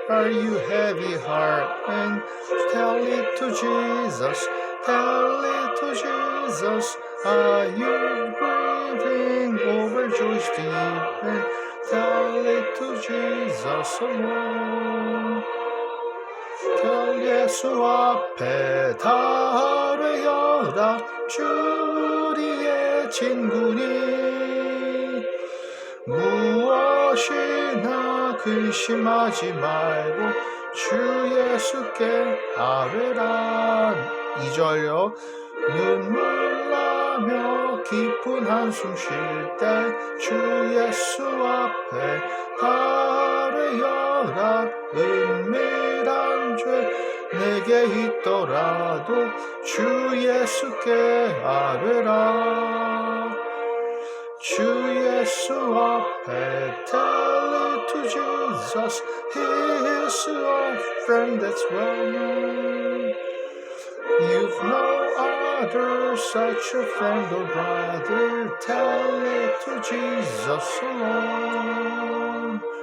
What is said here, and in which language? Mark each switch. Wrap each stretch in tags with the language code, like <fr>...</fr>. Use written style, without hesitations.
<en>Are you heavy heart? And tell it to Jesus. Tell it to Jesus. Are you grieving over joy's deep? And tell it to Jesus alone.</en> <ko>Tell 예수 앞에 다 아뢰어라 주리의 친구니 무엇이나 근심하지 말고 주 예수께 아뢰라. 2절요. 눈물 나며 깊은 한숨 쉴 때 주 예수 앞에 아뢰어라. 은밀한 죄 내게 있더라도 주 예수께 아뢰라. 주 예수 앞에</ko> <en>tell it to Jesus. He is our friend that's well known. You've no other such a friend or brother. Tell it to Jesus alone.</en>